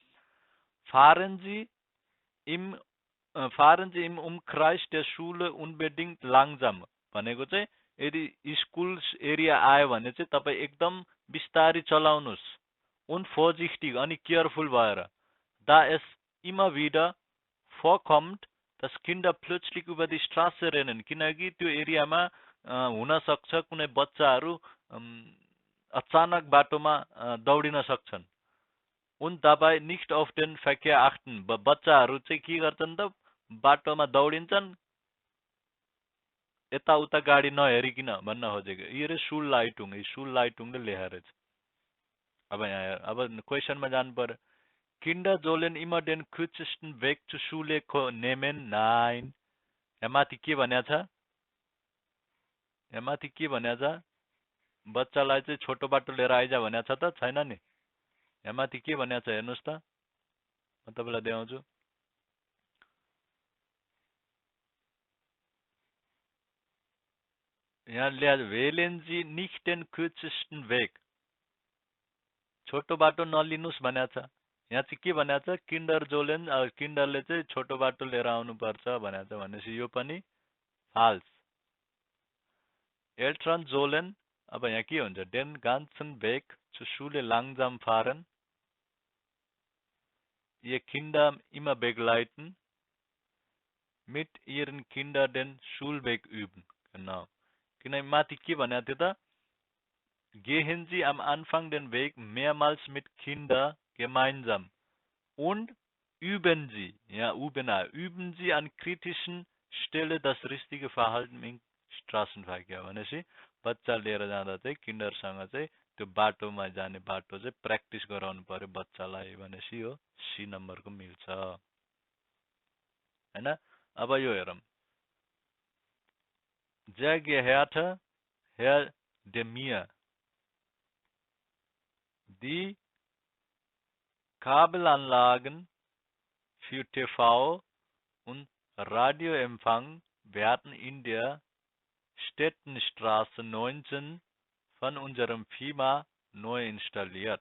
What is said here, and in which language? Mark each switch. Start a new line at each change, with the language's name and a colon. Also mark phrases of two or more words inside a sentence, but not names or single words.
German: Fahren Sie im Umkreis der Schule unbedingt langsam
Nepali: भनेको चाहिँ यदि स्कुल एरिया आयो भने चाहिँ तपाई एकदम बिस्तारी चलाउनुस्।
German: Und vorsichtig
Nepali: अनि केयरफुल भएर।
German: Da es immer wieder vorkommt, dass Kinder plötzlich über die Straße rennen,
Nepali: किनकि त्यो एरियामा हुन सक्छ कुनै बच्चाहरु अचानक बाटोमा दौडिन सक्छन्।
German: Und dabei nicht auf den Verkehr achten,
Nepali: बच्चाहरु चाहिँ के गर्छन् त बाटोमा दौडिन्छन् यता उता गाडी नहेरिकिन भन्न खोजेको। यो सुल लाइटुङले लेखेर छ। अब यहाँ अब क्वेशनमा जानु पर्यो।
German: Kinder sollen immer den kürzesten Weg zur Schule nehmen. Nein.
Nepali: यहाँ माथि के भनेको छ? यहाँ माथि के भनेको छ? बच्चालाई चाहिँ छोटो बाटो लिएर आइजा भनेको छ त छैन नि। यहाँ माथि के भनेको छ हेर्नुस् त, म तपाईलाई देखाउँछु। यहाँ लेख्या
German: wählen Sie nicht den kürzesten Weg,
Nepali: छोटो बाटो नलिनुस् भनेको छ। यहाँ चाहिँ के भनेको छ? किन्डरले चाहिँ छोटो बाटो लिएर आउनु पर्छ भनेको छ। भनेपछि यो पनि फाल्स।
German: Eltern sollen,
Nepali: अब यहाँ के हुन्छ?
German: Den ganzen Weg zur Schule langsam fahren, ihr Kinder immer begleiten, mit ihren Kindern den Schulweg üben. Genau.
Nepali: किन माथि के भनेको थियो त?
German: Gehen Sie am Anfang den Weg mehrmals mit Kindern gemeinsam und üben Sie, ja, üben Sie an kritischen Stelle das richtige Verhalten im Straßenverkehr।
Nepali: भनेपछि बच्चा लिएर जाँदा चाहिँ किन्डरसँग चाहिँ त्यो बाटोमा जाने बाटो चाहिँ प्र्याक्टिस गराउनु पर्यो बच्चालाई। भनेपछि यो सी नम्बरको मिल्छ हैन। अब यो हेरौँ।
German: Sehr geehrter Herr Demir, die Kabelanlagen für TV und Radioempfang werden in der Stettenstraße 19 von unserem Firma neu installiert.